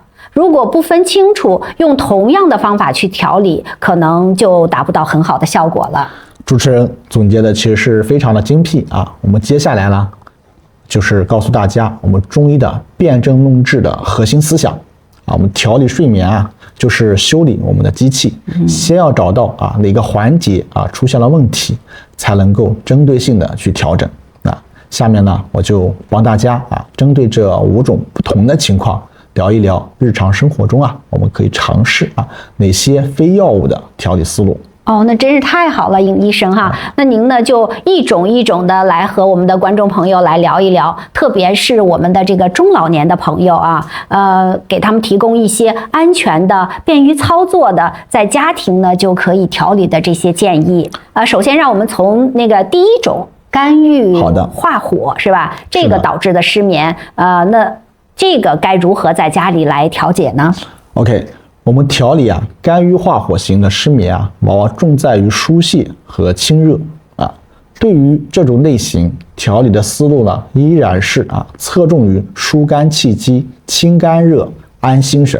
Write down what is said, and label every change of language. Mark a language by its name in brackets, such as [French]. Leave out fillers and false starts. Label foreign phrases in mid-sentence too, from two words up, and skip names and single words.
[Chinese] 如果不分清楚，用同樣的方法去調理，可能就達不到很好的效果了。主持人總結的其實是非常的精闢我們接下來呢，就是告訴大家我們中醫的辨證論治的核心思想我們調理睡眠就是修理我們的機器，先要找到哪個環節出現了問題，才能夠針對性的去調整。下面呢，我就幫大家針對這5 種不同的情況聊一聊日常生活中我們可以嘗試哪些非藥物的調理思路。那真是太好了，尹醫生哈。那您呢就一種一種的來和我們的觀眾朋友來聊一聊，特別是我們的這個中老年的朋友給他們提供一些安全的、便於操作的，在家庭呢就可以調理的這些建議。首先讓我們從那個第1種肝鬱化火是吧？這個導致的失眠，那這個該如何在家裡來調節呢？OK。我們調理肝鬱化火型的失眠往往重在於疏泄和清熱對於這種類型調理的思路呢，依然是側重於疏肝氣機、清肝熱、安心神。